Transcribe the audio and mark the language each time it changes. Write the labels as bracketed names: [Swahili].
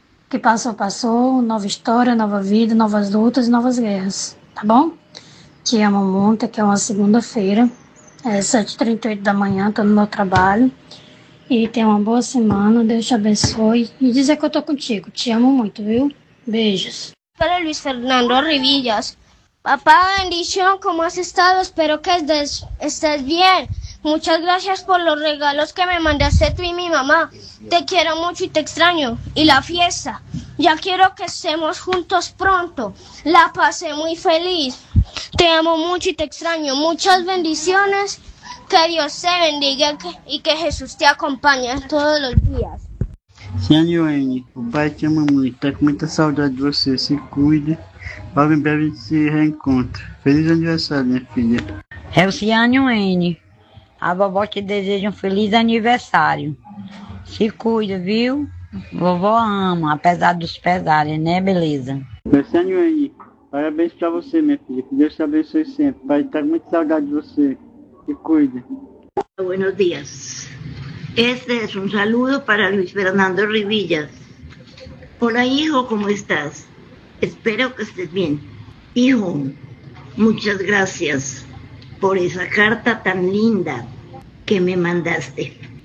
[Portuguese] Que passou, passou. Nova história, nova vida, novas lutas e novas guerras. Tá bom? Te amo muito. Aqui é uma segunda-feira, 7h38 da manhã. Tô no meu trabalho. E tenha uma boa semana. Deus te abençoe. E dizer que eu tô contigo. Te amo muito, viu? Beijos. [Spanish] Para Luis Fernando Rivillos. Papá, bendición, ¿cómo has estado? Espero que estés bien. Muchas gracias por los regalos que me mandaste tú y mi mamá. Te quiero mucho y te extraño. Y la fiesta. Ya quiero que estemos juntos pronto. La pasé muy feliz. Te amo mucho y te extraño. Muchas bendiciones. Que Dios te bendiga y que Jesús te acompañe todos los días. [Portuguese] Sim, Joane, o pai te ama muito, tá com muita saudade de você, se cuide, logo em breve a gente se reencontra. Feliz aniversário, minha filha. É o Ciano N. A vovó te deseja um feliz aniversário. Se cuida, viu? Vovó ama, apesar dos pesares, né, beleza? Ciano N, parabéns pra você, minha filha. Que Deus te abençoe sempre. O pai tá com muita saudade de você. Se cuida. [Spanish] Buenos días. Este es un saludo para Luis Fernando Rivillas. Hola, hijo, ¿cómo estás? Espero que estés bien. Hijo, muchas gracias por esa carta tan linda que me mandaste.